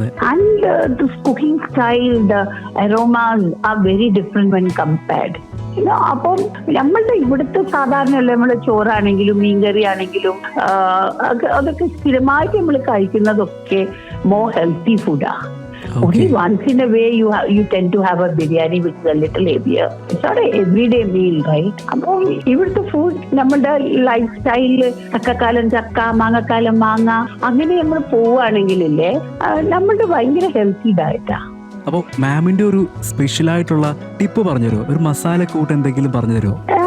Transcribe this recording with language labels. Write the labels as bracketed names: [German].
[English] And this cooking style, the aromas are very different when compared. [Malayalam] അപ്പം നമ്മളുടെ ഇവിടുത്തെ സാധാരണ നമ്മുടെ ചോറാണെങ്കിലും മീൻകറി ആണെങ്കിലും അതൊക്കെ സ്ഥിരമായിട്ട് നമ്മൾ കഴിക്കുന്നതൊക്കെ മോർ ഹെൽത്തി ഫുഡാ. [English] Only once in a way you tend to have a biryani which is a little heavier. It's not an everyday meal, right? [Malayalam] അപ്പോൾ ഇവിടുത്തെ ഫുഡ് നമ്മുടെ ലൈഫ് സ്റ്റൈലില് ചക്കക്കാലം ചക്ക, മാങ്ങക്കാലം മാങ്ങ, അങ്ങനെ നമ്മൾ പോവുകയാണെങ്കിലല്ലേ നമ്മളുടെ ഭയങ്കര ഹെൽത്തി ഡയറ്റാ. അപ്പോൾ മാമിന്റെ ഒരു സ്പെഷ്യൽ ആയിട്ടുള്ള ടിപ്പ് പറഞ്ഞുതരുമോ? ഒരു മസാലക്കൂട്ട് എന്തെങ്കിലും പറഞ്ഞു തരുമോ?